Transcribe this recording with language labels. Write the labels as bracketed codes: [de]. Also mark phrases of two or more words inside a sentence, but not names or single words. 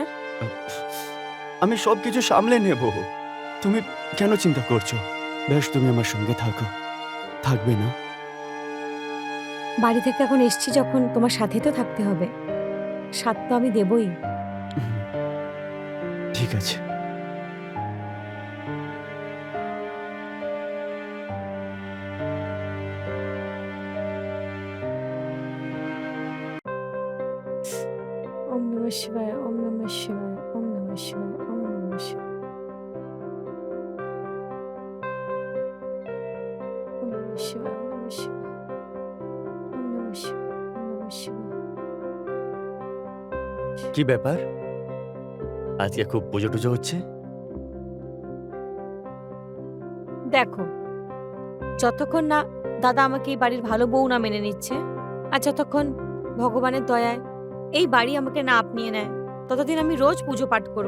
[bn] আমি সবকিছু সামলে নেব, তুমি কেন চিন্তা করছো? বেশ, তুমি আমার সঙ্গে থাকো, থাকবে না? বাড়ি থেকে এখন এসছি যখন, তোমার সাথে তো থাকতে হবে, সাথ তো আমি দেবই। ঠিক আছে। [sa] ওম নমঃ শিবায়, ওম নমঃ শিবায়, ওম নমঃ শিবায়, ওম নমঃ শিবায়, ওম নমঃ শিবায়, ওম নমঃ শিবায়, ওম নমঃ শিবায়, ওম নমঃ শিবায়। [bn] কি ব্যাপার, আজকে খুব পুজো টুজো হচ্ছে? দেখো, যতক্ষণ না দাদা আমাকে এই বাড়ির ভালো বউ না মেনে নিচ্ছে, আর যতক্ষণ ভগবানের দয়ায় এই বাড়ি আমাকে না আপনিয়ে নেয়, ততদিন আমি রোজ পুজো পাঠ করব।